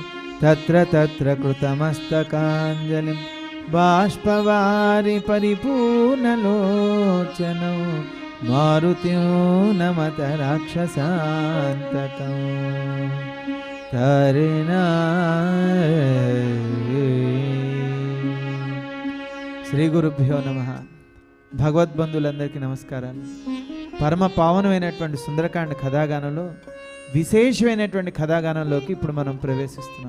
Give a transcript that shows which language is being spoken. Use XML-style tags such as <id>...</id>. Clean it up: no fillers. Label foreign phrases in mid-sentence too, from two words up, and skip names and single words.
<sa>तत्र तत्र कृतमस्तकाञ्जलिं बाष्पवारि परिपूर्णलोचनो मारुतिं नमत राक्षसान्तकं तरिणा। శ్రీ గురుభ్యో నమః.</sa> <te>భగవద్బంధులందరికీ నమస్కారాలు. పరమ పావనమైనటువంటి సుందరకాండ కథాగానంలో విశేషమైనటువంటి కథాగానంలోకి ఇప్పుడు మనం ప్రవేశిస్తున్నాం.</te>